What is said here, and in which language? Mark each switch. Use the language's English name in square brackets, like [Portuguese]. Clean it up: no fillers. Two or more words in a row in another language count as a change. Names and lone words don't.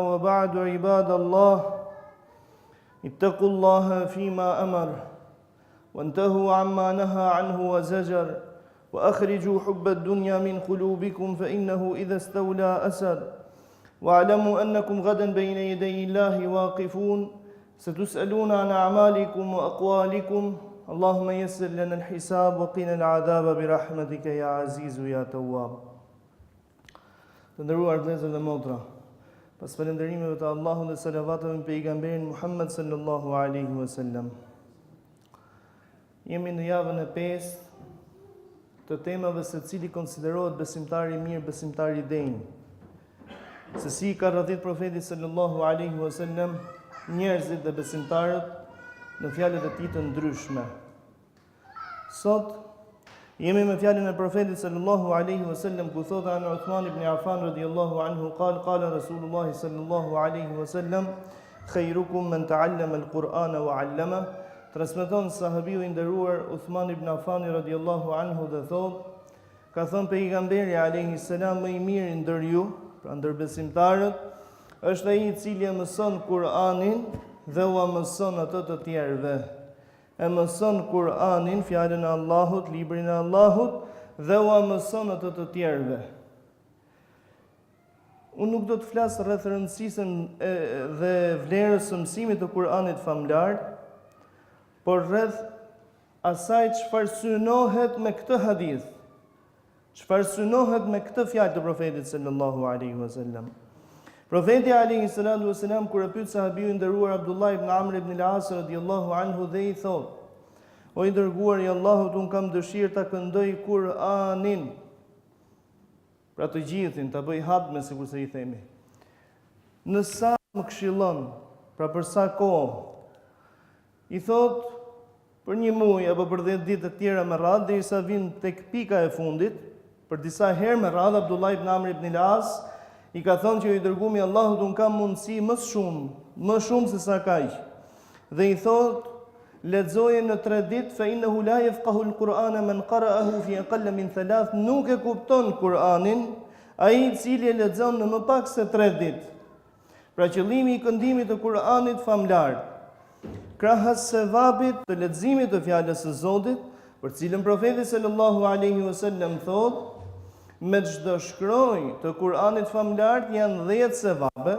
[Arabic] وبعد عباد الله اتقوا الله فيما أمر وانتهوا عما نهى عنه وزجر وأخرجوا حب الدنيا من قلوبكم فإنه إذا استولى أسر. واعلموا أنكم غدا بين يدي الله واقفون ستسألون عن أعمالكم وأقوالكم. اللهم يسر لنا الحساب وقنا العذاب برحمتك يا عزيز يا تواب. [Albanian] Të nderuar vëllezër dhe motra, pas falënderimeve të Allahut dhe salavateve në pejgamberin Muhammed [Arabic] صلى الله عليه وسلم, [Albanian] jemi në javën e 5 të temave se cili konsiderohet besimtari i mirë, besimtari i denj. Se si ka radhit profeti sallallahu alaihi wasallam njerëzit dhe besimtarët në fjalët e tij të ndryshme. Sot jemi me fjalën e profetit [Arabic] صلى الله عليه وسلم [Albanian] ku thotë [Arabic] عن عثمان بن عفان رضي الله عنه قال رسول الله صلى الله عليه وسلم خيركم من تعلم القرآن وعلم. [Albanian] Transmeton sahabiu i nderuar Uthman ibn Affan [Arabic] رضي الله عنه [Albanian] dhe thotë, ka thënë pejgamberi [Arabic] عليه السلام, [Albanian] më i miri ndër ju, pra ndër besimtarët, është ai i cili e mëson Kur'anin dhe ua mëson atë të tjerëve. E mëson Kur'anin, fjalën e Allahut, librin e Allahut, dhe ua mëson atë të tjerëve. Unë nuk do të flas rreth rëndësisë dhe vlerës së mësimit të Kur'anit famlar, por rreth asaj çfarë synohet me këtë hadith, çfarë synohet me këtë fjalë të profetit [Arabic] صلى الله عليه وسلم. [Albanian] Profeti [Arabic] عليه الصلاة والسلام [Albanian] kur e pyet sahabiu i nderuar Abdullah ibn Amr ibn al-As [Arabic] رضي الله عنه [Albanian] dhe i thotë: "O i dërguari i Allahut, un kam dëshirë ta këndoj Kur'anin." Pra të gjithin, ta bëj HUTBE, sikur se i themi. Në sa më këshillon, pra për sa kohë? I thotë për një muaj apo për 10 ditë të tjera me radhë derisa vin tek pika e fundit. Për disa herë me radhë Abdullah ibn Amr ibn al-As i ka thënë që i dërgumi Allahut, un kam mundësi më shumë se sa kaq. Dhe i thotë, lexoje në 3 ditë, [Arabic] فإنه لا يفقه القرآن من قرأه في أقل من 3, [Albanian] nuk e kupton Kur'anin ai i cili e lexon në më pak se 3 ditë. Pra qëllimi i këndimit të Kur'anit famlar, krahas sevapit të leximit të fjalës së Zotit, për cilën profeti [Arabic] صلى الله عليه وسلم [Albanian] thotë, me çdo shkronjë të Kuranit famlar janë 10 sevabe.